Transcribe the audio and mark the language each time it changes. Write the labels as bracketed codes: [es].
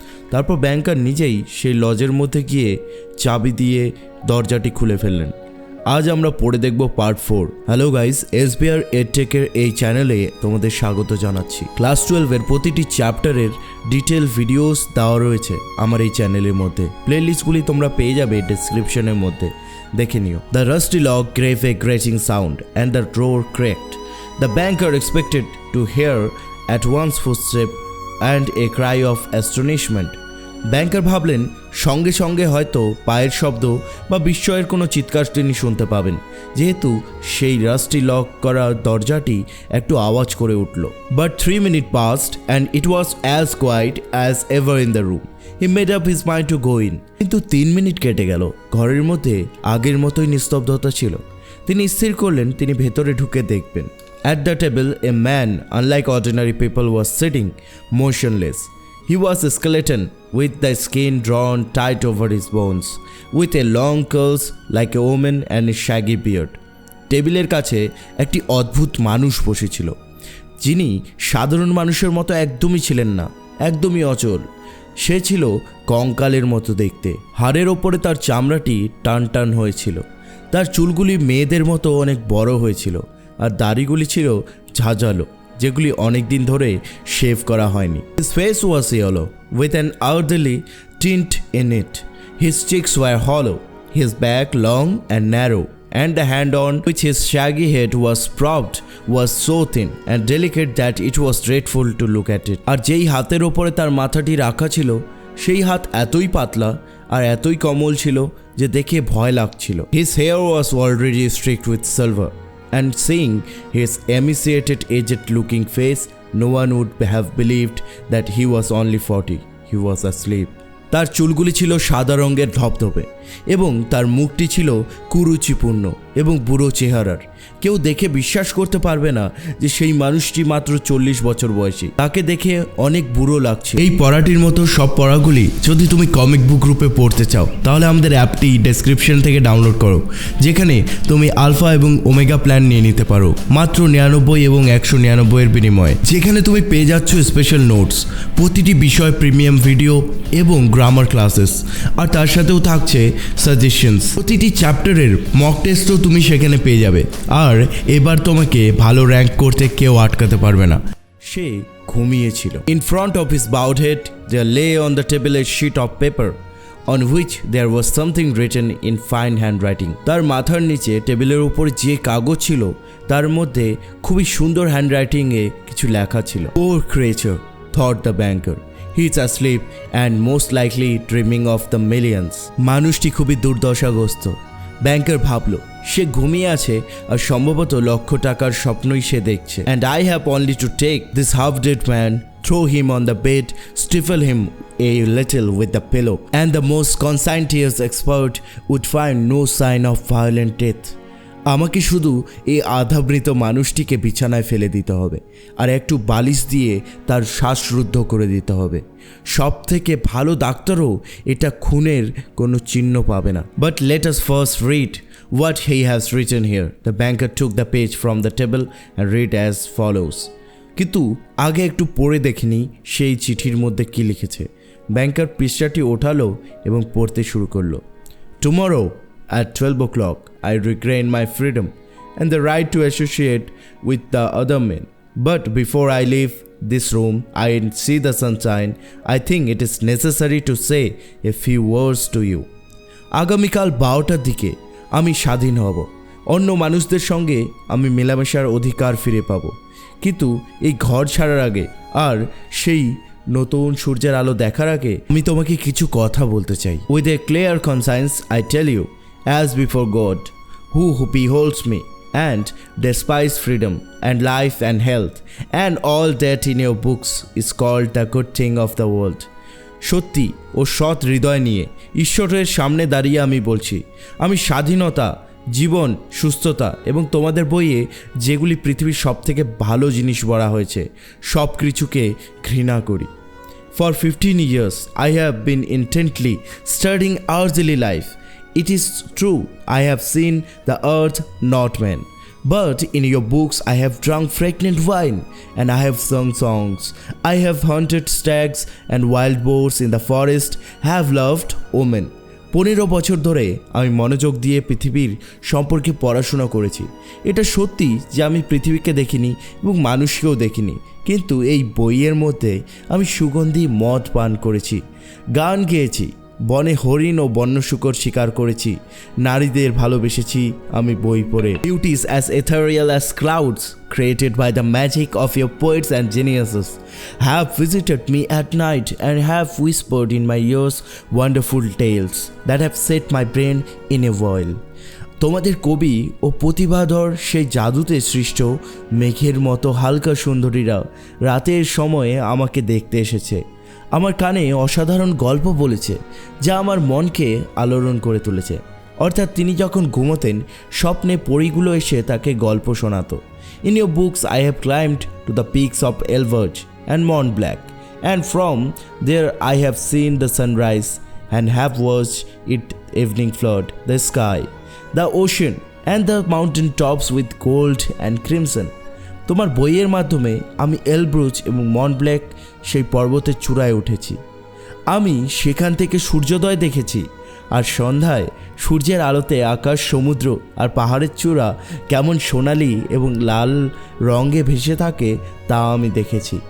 [bn] তারপর ব্যাংকার নিজেই সেই লজের মধ্যে গিয়ে চাবি দিয়ে দরজাটি খুলে ফেললেন। আজ আমরা পড়ে দেখব part 4। Hello guys, SBR EdTech এর এই চ্যানেলে তোমাদের স্বাগত জানাচ্ছি। ক্লাস 12 এর প্রতিটি চ্যাপ্টারের ডিটেল ভিডিওস দেওয়া রয়েছে আমার এই চ্যানেলের মধ্যে। প্লেলিস্টগুলি তোমরা পেয়ে যাবে ডেসক্রিপশনের মধ্যে, দেখে নিও। [en] The rusty lock gave a grating sound and the door cracked. The banker expected to hear at once footstep and a cry of astonishment. [bn] ব্যাংকার ভাবলেন সঙ্গে সঙ্গে হয়তো পায়ের শব্দ বা বিস্ময়ের কোনো চিৎকার তিনি শুনতে পাবেন, যেহেতু সেই রাস্টি লক করা দরজাটি একটু আওয়াজ করে উঠল। [en] But 3 minutes passed and it was as quiet as ever in the room. He made up his mind to go in. [bn] কিন্তু 3 মিনিট কেটে গেল, ঘরের মধ্যে আগের মতোই নিস্তব্ধতা ছিল। তিনি স্থির করলেন তিনি ভেতরে ঢুকে দেখবেন। [en] At the table a man, unlike ordinary people, was sitting motionless. He was a skeleton with the skin drawn tight over his bones, with a long curls like a woman and a shaggy beard. [bn] টেবিলের কাছে একটি অদ্ভুত মানুষ বসেছিল, যিনি সাধারণ মানুষের মতো একদমই ছিলেন না, একদমই অচল। সে ছিল কঙ্কালের মতো দেখতে। হাড়ের ওপরে তার চামড়াটি টান টান হয়েছিল, তার চুলগুলি মেয়েদের মতো অনেক বড় হয়েছিল, আর দাড়িগুলি ছিল ঝাঁঝালো, যেগুলি অনেক দিন ধরে শেভ করা হয়নি। [en] His face was yellow with an elderly tint in it. His cheeks were hollow, his back long and narrow, and the hand on which his shaggy head was propped was so thin and delicate that it was dreadful to look at it. [bn] আর যেই হাতের ওপরে তার মাথাটি রাখা ছিল, সেই হাত এতই পাতলা আর এতই কোমল ছিল যে দেখে ভয় লাগছিল। [en] His hair was already streaked with silver, and seeing his emaciated, aged-looking face, no one would have believed that he was only 40. He was asleep. [bn] তার চুলগুলি ছিল সাদা রঙের ধপধপে এবং তার মুখটি ছিল কুরুচিপূর্ণ এবং বুড়ো চেহারার। কেউ দেখে বিশ্বাস করতে পারবে না যে সেই মানুষটি মাত্র 40 বছর বয়সী। তাকে দেখে অনেক বুড়ো লাগছে। এই পড়াটির মতো সব পড়াগুলি যদি তুমি কমিক বুক রূপে পড়তে চাও, তাহলে আমাদের অ্যাপটি ডেসক্রিপশন থেকে ডাউনলোড করো, যেখানে তুমি আলফা এবং ওমেগা প্ল্যান নিয়ে নিতে পারো মাত্র 99 এবং 199 এর বিনিময়ে, যেখানে তুমি পেয়ে যাচ্ছ স্পেশাল নোটস, প্রতিটি বিষয় প্রিমিয়াম ভিডিও এবং গ্রামার ক্লাসেস, আর তার সাথেও থাকছে সাজেশনস। প্রতিটি চ্যাপ্টারের মক টেস্টও তুমি সেখানে পেয়ে যাবে। আর এবার তোমাকে ভালো র্যাঙ্ক করতে কেউ আটকাতে পারবে না। সে ঘুমিয়েছিল। [en] In front of his bowed head there lay on the table a sheet of paper on which there was something written in fine handwriting. [bn] তার মাথার নিচে টেবিলের উপর যে কাগজ ছিল, তার মধ্যে খুবই সুন্দর হ্যান্ডরাইটিংয়ে কিছু লেখা ছিল। [en] Poor creature, thought the banker. He is asleep and most likely dreaming of the millions. [bn] মানুষটি খুবই দুর্দশাগ্রস্ত। ব্যাংকার ভাবল সে ঘুমিয়ে আছে আর সম্ভবত লক্ষ টাকার স্বপ্নই সে দেখছে। [en] And I have only to take this half-dead man, throw him on the bed, stifle him a little with the pillow, and the most conscientious expert would find no sign of violent death. [bn] আমাকে শুধু এই আধাবৃত মানুষটিকে বিছানায় ফেলে দিতে হবে আর একটু বালিশ দিয়ে তার শ্বাসরুদ্ধ করে দিতে হবে। সব থেকে ভালো ডাক্তারও এটা খুনের কোনো চিহ্ন পাবে না। [en] But let us first read what he has written here. The banker took the page from the table and read as follows. [bn] কিন্তু আগে একটু পড়ে দেখিনি সেই চিঠির মধ্যে কি লিখেছে। ব্যাংকার পৃষ্ঠাটি ওঠালো এবং পড়তে শুরু করলো। [en] Tomorrow at 12 o'clock I regain my freedom and the right to associate with the other men. But before I leave this room and see the sunshine, I think it is necessary to say a few words to you. [bn] আগামীকাল 12টার দিকে আমি স্বাধীন হব, অন্য মানুষদের সঙ্গে আমি মেলামেশার অধিকার ফিরে পাব। কিন্তু এই ঘর ছাড়ার আগে আর সেই নতুন সূর্যের আলো দেখার আগে আমি তোমাকে কিছু কথা বলতে চাই। [en] With a clear conscience I tell you, as before God, who beholds me, and despise freedom and life and health and all that in your books is called the good thing of the world. [bn] সত্যি ও সৎ হৃদয় নিয়ে ঈশ্বরের সামনে দাঁড়িয়ে আমি বলছি, আমি স্বাধীনতা, জীবন, সুস্থতা এবং তোমাদের বইয়ে যেগুলি পৃথিবীর সব থেকে ভালো জিনিস বলা হয়েছে সব কিছুকে ঘৃণা করি। [en] For 15 years, I have been intently studying earthly life. It is true, I have seen the earth, not men. But in your books I have drunk fragrant wine, and I have sung songs. I have hunted stags and wild boars in the forest, have loved women. [bn] 15 বছর ধরে আমি মনোযোগ দিয়ে পৃথিবীর সম্পর্কে পড়াশোনা করেছি। এটা সত্যি যে আমি পৃথিবীকে দেখিনি এবং মানুষকেও দেখিনি, কিন্তু এই বইয়ের মধ্যে আমি সুগন্ধি মদ পান করেছি, গান গেয়েছি, বনে হরিণ ও বন্য শূকর শিকার করেছি, নারীদের ভালোবেসেছি আমি বই পড়ে। [en] Beauties as ethereal as clouds created by the magic of your poets and geniuses have visited me at night and have whispered in my ears wonderful tales that have set my brain in a whirl. [bn] তোমাদের কবি ও প্রতিভাধর সেই জাদুতে সৃষ্ট মেঘের মতো হালকা সুন্দরীরা রাতের সময়ে আমাকে দেখতে এসেছে, আমার কানে অসাধারণ গল্প বলেছে যা আমার মনকে আলোড়ন করে তুলেছে। অর্থাৎ তিনি যখন ঘুমোতেন স্বপ্নে পরীগুলো এসে তাকে গল্প শোনাতো। [en] In your books I have climbed to the peaks of Elverge and Mont Blanc, and from there I have seen the sunrise and have watched it evening flood the sky, the ocean and the mountain tops with gold and crimson. [bn] তোমার বইয়ের মাধ্যমে আমি Elbrus এবং Mont black সেই পর্বতের চূড়ায় উঠেছি। আমি সেখান থেকে সূর্যোদয় দেখেছি, আর সন্ধ্যায় সূর্যের আলোতে আকাশ, সমুদ্র আর পাহাড়ের চূড়া কেমন সোনালি এবং লাল রঙে ভেসে থাকে তা আমি দেখেছি।